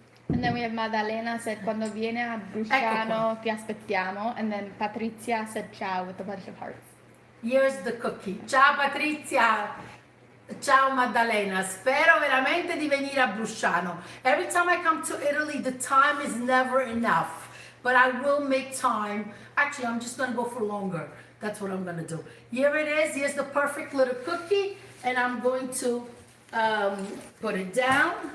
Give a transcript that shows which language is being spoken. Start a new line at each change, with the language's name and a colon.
English: And then we have Maddalena said,
Italian: quando viene a Brusciano, ti aspettiamo.
English: And then Patrizia said ciao with a bunch of hearts. Here's the cookie. Ciao Patrizia. Ciao Maddalena.
Italian: Spero veramente di venire a Brusciano.
English: Every time I come to Italy, the time is never enough. But I will make time. Actually, I'm just going to go for longer. That's what I'm going to do. Here it is. Here's the perfect little cookie. And I'm going to put it down.